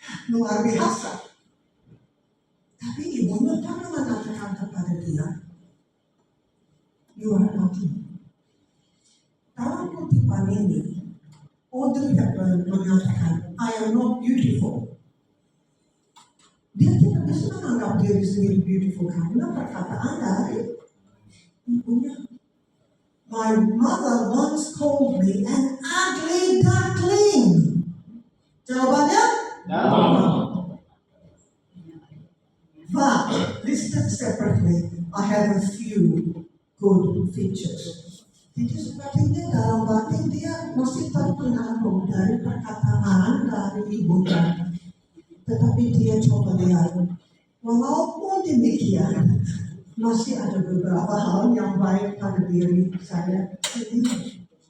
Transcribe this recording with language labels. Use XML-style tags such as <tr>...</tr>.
<id>Luar biasa. Tapi ibunya pernah mengatakan kepada dia,</id> <en>you are ugly.</en> <id>Dalam kutipan ini, Audrey Hepburn mengatakan,</id> <en>I am not beautiful.</en> <id>Dia tidak bisa menganggap diri sendiri beautiful karena perkataan dari ibunya.</id> <en>My mother once called me an ugly duckling.</en> <id>Jawabannya?</id> <en>No. But listed separately, I have a few good features.</en> <id>Jadi sepertinya dalam batin dia masih terpengaruh dari perkataan dari ibunya. Tetapi dia coba lihat, walaupun demikian, masih ada beberapa hal yang baik pada diri saya sendiri.</id>